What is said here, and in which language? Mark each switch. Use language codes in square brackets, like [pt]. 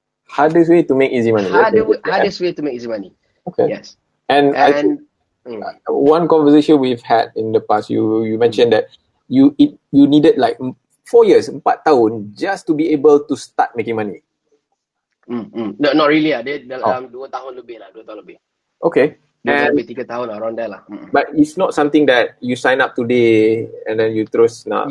[en] Hardest way to make easy money. Hardest way to make easy money. Okay. Yes. And I think, one conversation we've had in the past, you mentioned that you needed like 4 years, [ms] 4 tahun [en] just to be able to start making money. No, not really lah. [ms] Dia dalam 2 tahun lebih lah. 2 tahun lebih. [en] Okay. [ms] 2 tahun lebih, 3 tahun lah, [en] around there [ms] lah. [en] But it's not something that you sign up today and then you [ms] terus nak